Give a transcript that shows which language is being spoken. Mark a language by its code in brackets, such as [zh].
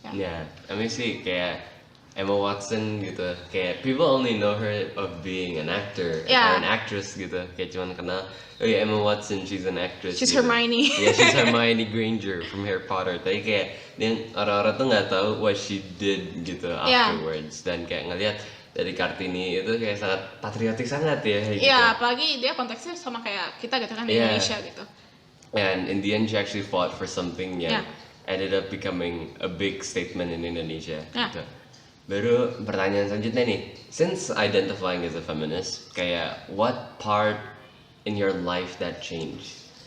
[en] Yeah, I mean [id] sih kayak [en] Emma Watson [id] gitu, kayak [en] people only know her of being an actor or an actress [id] gitu, kayak cuman kenal, oh ya [en] Emma Watson, she's an actress. She's [id] gitu. [en] Hermione. Yeah, she's Hermione Granger from Harry Potter. [id] Tapi kayak orang-orang tuh nggak tahu [en] what she did [id] gitu afterwards. Dan kayak ngelihat dari Kartini itu kayak sangat patriotik sangat ya. Gitu. Iya, apalagi dia konteksnya sama kayak kita gitu kan di Indonesia gitu. [en] And in the end, she actually fought for something [id] yang [en] ended up becoming a big statement in Indonesia. Gitu. [id] Baru pertanyaan selanjutnya nih, [en] since identifying as a feminist, [id] kayak [en] what part in your life that changed?